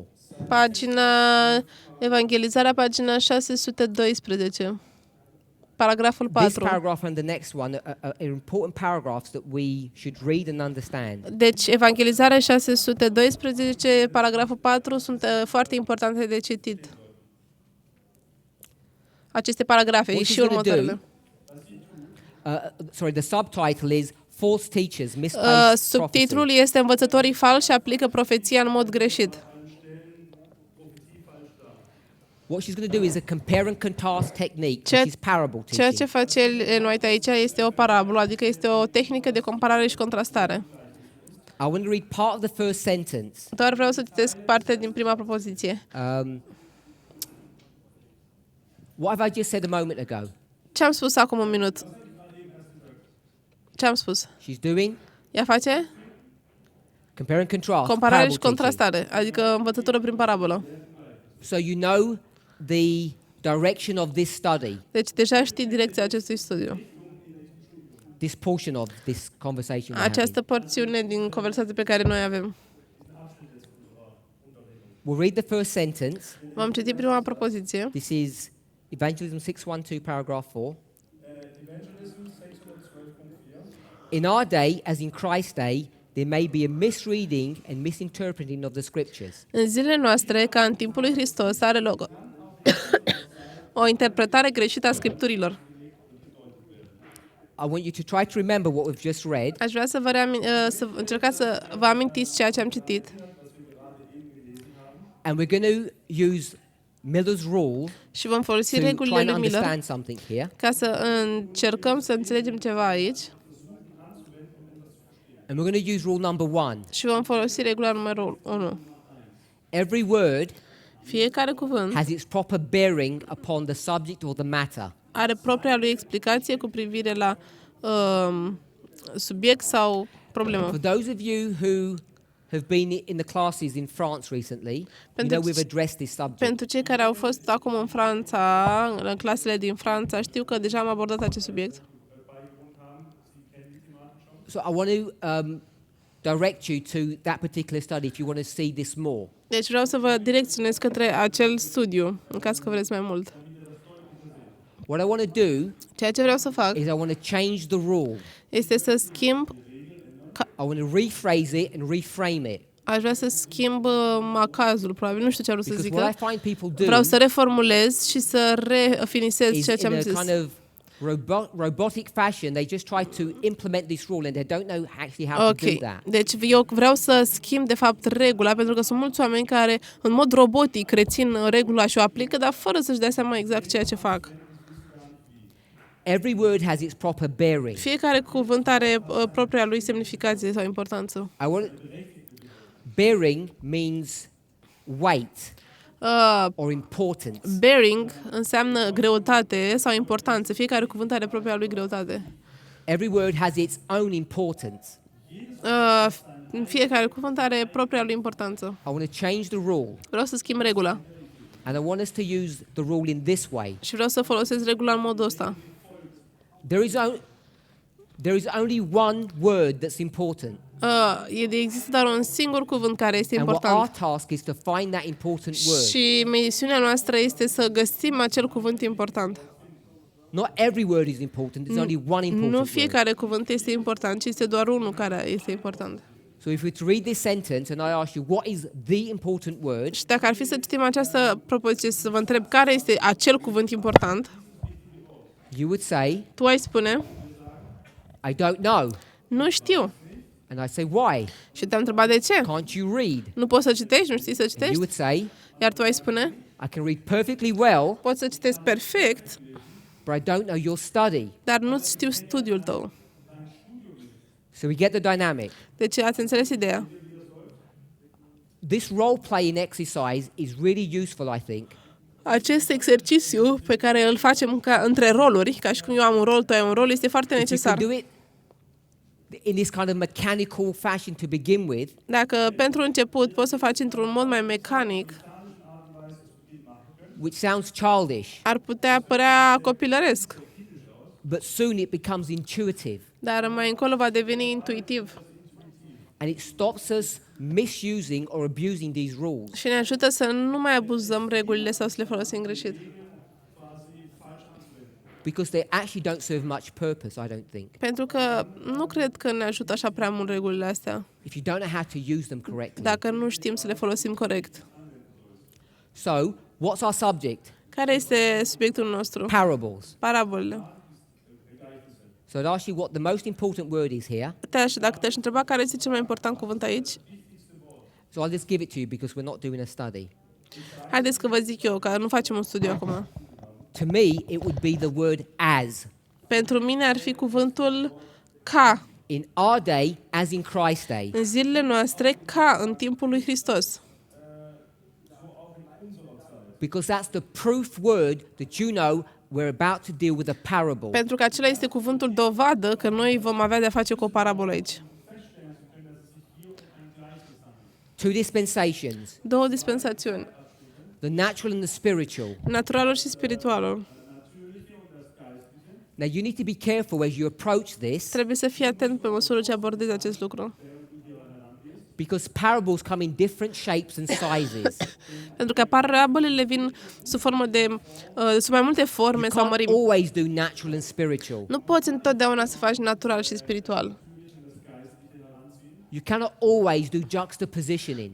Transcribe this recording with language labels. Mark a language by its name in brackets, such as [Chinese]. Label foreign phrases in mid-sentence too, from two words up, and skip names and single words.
[Romanian] pagina Evangelizarea, pagina 612, paragraful [English] This 4. paragraph and the next one are important paragraphs that we should read and understand. [Romanian] Deci, Evangelizarea 612, paragraful 4 sunt foarte importante de citit. Aceste paragrafe [English] What [Romanian] și [English] he's gonna [Romanian] următoarele. [English] The subtitle is False Teachers Misplace [Romanian] Subtitlul [English] Prophecy. [Romanian] este Învățătorii falși și aplică profeția în mod greșit. [English] What she's going to do is a compare and contrast technique, [Romanian] Ceea- [English] which is parable [Romanian] Ceea ce [English] teaching. [Romanian] face Ellen White aici este o parabolă, adică este o tehnică de comparare și contrastare. [English] I want to read part of the first sentence. [Romanian] Doar vreau să citesc parte din prima propoziție. [English] What have I just said a moment ago? [Romanian] Ce am spus acum un minut? Ce am spus? [English] She's doing [Romanian] Ea face [English] compare and contrast. [Romanian] comparare [English] parable [Romanian] și [English] teaching. [Romanian] contrastare, adică învățătură prin parabolă. [English] So you know the direction of this study, [Romanian] Deci deja știi direcția acestui studiu. [English] this portion of this conversation we're [Romanian] Această porțiune din conversație pe care noi avem. [English] having. We'll read the first sentence. [Romanian] Vom citi prima propoziție. [English] This is Evangelism 612, paragraph 4. In our day, as in Christ's day, there may be a misreading and misinterpreting of the scriptures. [Romanian] În zilele noastre, ca în timpul lui Hristos, are loc o interpretare greșită a scripturilor. [English] I want you to try to remember what we've just read, [Romanian] Aș vrea să să încercați să vă amintiți ceea ce am citit [English] and we're going to use Miller's rule [Romanian] și vom folosi [English] to try [Romanian] regulile [English] and [Romanian] lui Miller [English] understand something here. [Romanian] ca să încercăm să înțelegem ceva aici [English] And we're going to use rule number 1. [Romanian] și vom folosi regula numărul 1. [English] Every word [Romanian] Fiecare cuvânt [English] has its proper bearing upon the subject or the matter. [Romanian] are propria lui explicație cu privire la subiect sau problemă. [English] For those of you who have been in the classes in France recently, you know we've addressed this subject. [Romanian] Pentru cei care au fost acum în Franța, în clasele din Franța, știu că deja am abordat acest subiect. [English] So I want to direct you to that particular study if you want to see this more. [Romanian] Deci vreau să vă direcționez către acel studiu, în caz că vreți mai mult. [English] What I want to do [Romanian] Ceea ce vreau să fac [English] is I want to change the rule. [Romanian] este să schimb, [English] I want to rephrase it and reframe it. [Romanian] aș vrea să schimb macazul, probabil, nu știu ce ar să [English] Because what [Romanian] zică. [English] I find people do [Romanian] Vreau să reformulez și să refinisez [English] is [Romanian] ceea ce [English] in [Romanian] am [English] a [Romanian] zis. [English] kind of robotic fashion, they just try to implement this rule and they don't know actually how to do [Romanian] Ok, [English] that. [Romanian] deci eu vreau să schimb de fapt regula, pentru că sunt mulți oameni care în mod robotic rețin regula și o aplică, dar fără să-și dea seama exact ceea ce fac. [English] Every word has its proper bearing. [Romanian] Fiecare cuvânt are propria lui semnificație sau importanță. [English] Bearing means weight Uh, or importance. [Romanian] bearing înseamnă greutate sau importanță. Fiecare cuvânt are propria lui greutate. [English] Every word has its own importance. [Romanian] Fiecare cuvânt are propria lui importanță. [English] I want to change the rule. [Romanian] Vreau să schimb regula. [English] And I want us to use the rule in this way. [Romanian] Și vreau să folosesc regula în modul ăsta. [English] There is only one word that's important. [Romanian] Există doar un singur cuvânt care este [English] And what our [Romanian] important. [English] task is to find that important word. [Romanian] Și misiunea noastră este să găsim acel cuvânt important. [English] Not every word is important. There's only one important [Romanian] Nu [English] word. [Romanian] fiecare cuvânt este important, ci este doar unul care este important. [English] So if we to read this sentence and I ask you what is the important word, [Romanian] Și dacă ar fi să citim această propoziție, să vă întreb care este acel cuvânt important, [English] you would say, [Romanian] tu ai spune, [English] I don't know. [Romanian] nu știu. [English] And I say, why? [Romanian] Și te-am întrebat de ce. [English] Can't you read? [Romanian] Nu poți să citești, nu știi să [English] And you [Romanian] citești? [English] would say, [Romanian] Iar tu ai spune, [English] I can read perfectly well, [Romanian] poți să citești perfect, [English] but I don't know your study. [Romanian] dar nu știu studiul tău. [English] So we get the dynamic. [Romanian] Deci ați înțeles ideea? [English] This role-playing exercise is really useful, I think, [Romanian] Acest exercițiu pe care îl facem între roluri, ca și cum eu am un rol, tu ai un rol, este foarte [English] if you can [Romanian] necesar. [English] do it in this kind of mechanical fashion to begin with, [Romanian] Dacă pentru început poți să faci într-un mod mai mecanic, [English] which sounds childish, [Romanian] ar putea părea copilăresc, [English] but soon it becomes intuitive. [Romanian] dar mai încolo va deveni intuitiv [English] And it stops us misusing or abusing these rules. [Romanian] și ne ajută să nu mai abuzăm regulile sau să le folosim greșit. [English] Because they actually don't serve much purpose, I don't think. [Romanian] Pentru că nu cred că ne ajută așa prea mult regulile astea, [English] If you don't know how to use them correctly. [Romanian] dacă nu știm să le folosim corect. [English] So, what's our subject? [Romanian] Care este subiectul nostru? [English] Parables. [Romanian] Parabolele. [English] So I'd ask you what the most important word is here. [Romanian] Dacă te-aș întreba care este cel mai important cuvânt aici, [English] So I'll just give it to you because we're not doing a study. [Romanian] haideți că vă zic eu, că nu facem un studiu acum. [English] To me, it would be the word as. [Romanian] Pentru mine ar fi cuvântul ca, [English] In our day, as in Christ's day. [Romanian] în zilele noastre, ca în timpul lui Hristos. [English] Because that's the proof word that you know we're about to deal with a parable. [Romanian] Pentru că acela este cuvântul dovadă că noi vom avea de-a face cu o parabolă aici. [English] Two dispensations, [Romanian] Două dispensațiuni, [English] the natural and the spiritual. [Romanian] naturalul și spiritualul. [English] Now you need to be careful as you approach this [Romanian] Trebuie să fii atent pe măsură ce abordezi acest lucru. [English] because parables come in different shapes and sizes. [Romanian] Pentru că parabolele vin sub formă de, sub mai multe forme [English] You [Romanian] sau [English] can't [Romanian] mărimi. [English] always do natural and spiritual. [Romanian] Nu poți întotdeauna să faci natural și spiritual. [English] You cannot always do juxtapositioning.